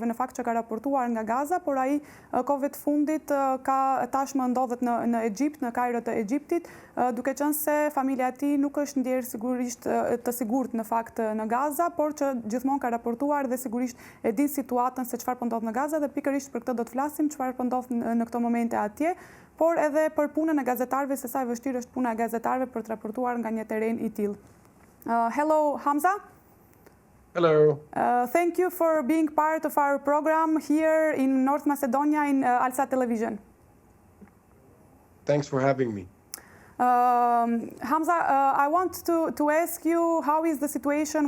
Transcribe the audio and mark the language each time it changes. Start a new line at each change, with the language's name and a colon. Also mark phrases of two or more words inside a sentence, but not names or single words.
Albanian: në fakt që ka raportuar nga Gaza, por ai kohëve të fundit tashmë ndodhet në Egjipt, në Kairo të Egjiptit, duke qenë se familja e tij nuk është ndjerë sigurisht të sigurt në fakt në Gaza, por që gjithmonë ka raportuar dhe sigurisht e din situatën se çfarë po ndodh në Gaza dhe pikërisht për këtë do të flasim, çfarë po ndodh në këto momente atje, por edhe për punën e gazetarëve, se sa e vështirë është puna e gazetarëve për të raportuar nga një terren i tillë.
English: Hello, Hamza. Hello. Thank you for being part of our program here in North Macedonia in Alsat-Television. Thanks for having me. Hamza, I want to ask you, how is the situation?